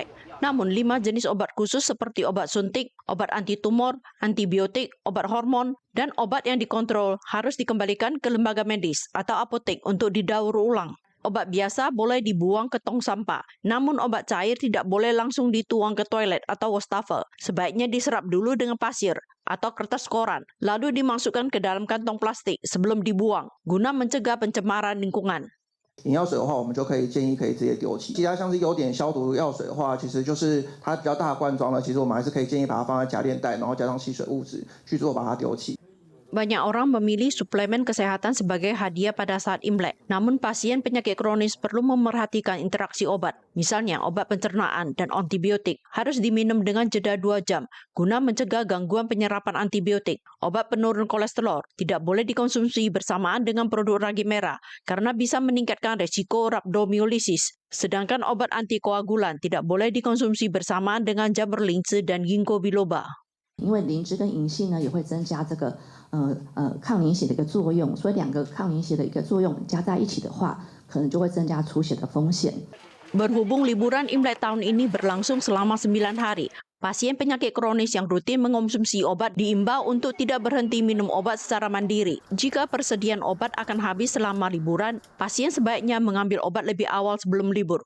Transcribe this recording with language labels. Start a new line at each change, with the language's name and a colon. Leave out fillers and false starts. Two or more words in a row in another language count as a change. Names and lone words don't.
Indonesian: Namun 5 jenis obat khusus seperti obat suntik, obat anti tumor, antibiotik, obat hormon, dan obat yang dikontrol harus dikembalikan ke lembaga medis atau apotek untuk didaur ulang. Obat biasa boleh dibuang ke tong sampah, namun obat cair tidak boleh langsung dituang ke toilet atau wastafel. Sebaiknya diserap dulu dengan pasir atau kertas koran, lalu dimasukkan ke dalam kantong plastik sebelum dibuang, guna mencegah pencemaran lingkungan.
Chinese: 眼药水的话，我们就可以建议可以直接丢弃。其他像是优点消毒药水的话，其实就是它比较大的罐装的，其实我们还是可以建议把它放在夹链袋，然后加上吸水物质去做把它丢弃。
Indonesian: Banyak orang memilih suplemen kesehatan sebagai hadiah pada saat Imlek. Namun pasien penyakit kronis perlu memerhatikan interaksi obat. Misalnya obat pencernaan dan antibiotik harus diminum dengan jeda 2 jam guna mencegah gangguan penyerapan antibiotik. Obat penurun kolesterol tidak boleh dikonsumsi bersamaan dengan produk ragi merah karena bisa meningkatkan resiko rhabdomyolysis. Sedangkan obat antikoagulan tidak boleh dikonsumsi bersamaan dengan jamur lince dan ginkgo biloba.
Chinese: 因为灵芝跟银杏呢也会增加这个抗凝血的一个作用，所以2个抗凝血的一个作用加在一起的话，可能就会增加出血的风险。
Indonesian: Berhubung liburan Imlek tahun ini berlangsung selama 9 hari, Pasien penyakit kronis yang rutin mengonsumsi obat diimbau untuk tidak berhenti minum obat secara mandiri. Jika persediaan obat akan habis selama liburan, pasien sebaiknya mengambil obat lebih awal sebelum libur.